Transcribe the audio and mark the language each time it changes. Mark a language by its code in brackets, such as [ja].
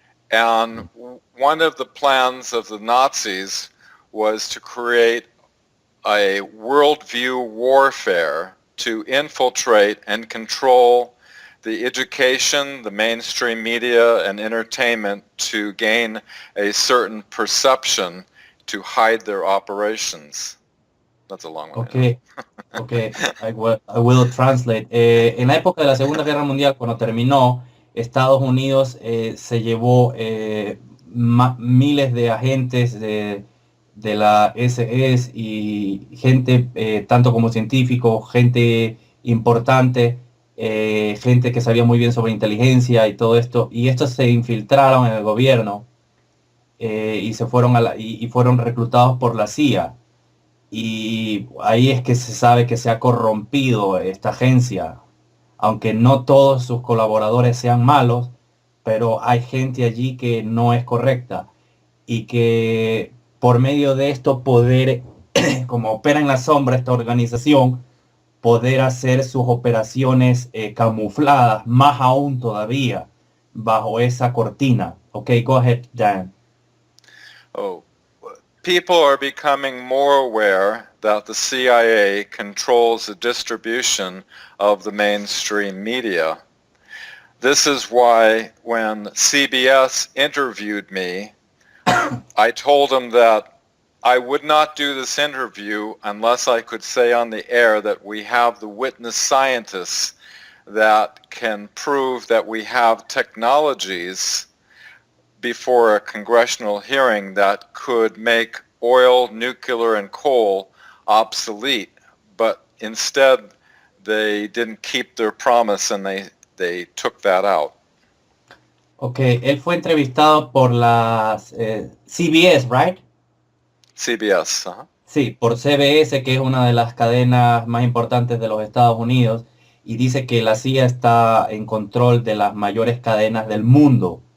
[en] And one of the plans of the Nazis was to create a worldview warfare to infiltrate and control the education, the mainstream media, and entertainment to gain a certain perception to hide their operations. That's a long one. Okay, okay, I will translate. [es] En la época de la Segunda Guerra Mundial, cuando terminó, Estados Unidos se llevó miles de agentes de la SS y gente, tanto como científicos, gente importante, gente que sabía muy bien sobre inteligencia y todo esto, y estos se infiltraron en el gobierno y se fueron y fueron reclutados por la CIA. y ahí es que se sabe que se ha corrompido esta agencia, aunque no todos sus colaboradores sean malos, pero hay gente allí que no es correcta y que por medio de esto poder, como opera en la sombra esta organización, poder hacer sus operaciones camufladas, más aún todavía, bajo esa cortina. [en] Okay, go ahead, Dan. Oh, people are becoming more aware that the CIA controls the distribution of the mainstream media. This is why when CBS interviewed me, I told them that I would not do this interview unless I could say on the air that we have the witness scientists that can prove that we have technologies before a congressional hearing that could make oil, nuclear, and coal obsolete. But instead, they didn't keep their promise and they took that out. [es] Okay, él fue entrevistado por las CBS, right? CBS. Uh-huh. Sí, por CBS, que es una de las cadenas más importantes de los Estados Unidos, y dice que la CIA está en control de las mayores cadenas del mundo.